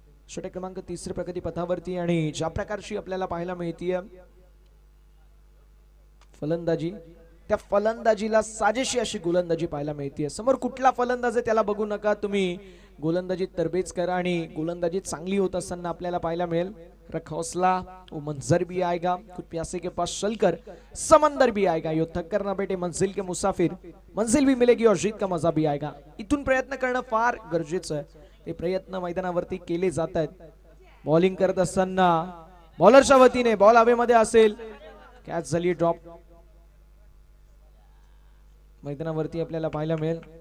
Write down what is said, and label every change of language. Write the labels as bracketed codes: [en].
[mr] षटक क्रमांक 3 प्रगती पथावरती आणि ज्या प्रकारची आपल्याला पाहायला मिळतीये फलंदाजी, त्या फलंदाजीला साजेशी अशी गोलंदाजी पाहायला मिळते. समोर कुठला फलंदाज आहे त्याला बघू नका, तुम्ही गोलंदाजीत तरबेज करा आणि गोलंदाजी चांगली होत असताना आपल्याला पाहायला मिळेल. [hi] रख हौसला, वो मंजर भी आएगा, खुद प्यासे के पास चलकर समंदर भी आएगा, यो थक कर ना बैठे मंजिल के मुसाफिर, मंजिल भी मिलेगी और जीत का मजा भी आएगा. [mr] इथून प्रयत्न करणं फार गरजेचं आहे. ते प्रयत्न मैदानावरती केले जात आहेत. बॉलिंग करत असताना बॉलरच्या वतीने बॉल हवेमध्ये असेल, कॅच झाली, ड्रॉप मैदानावरती आपल्याला पाहायला मिळेल.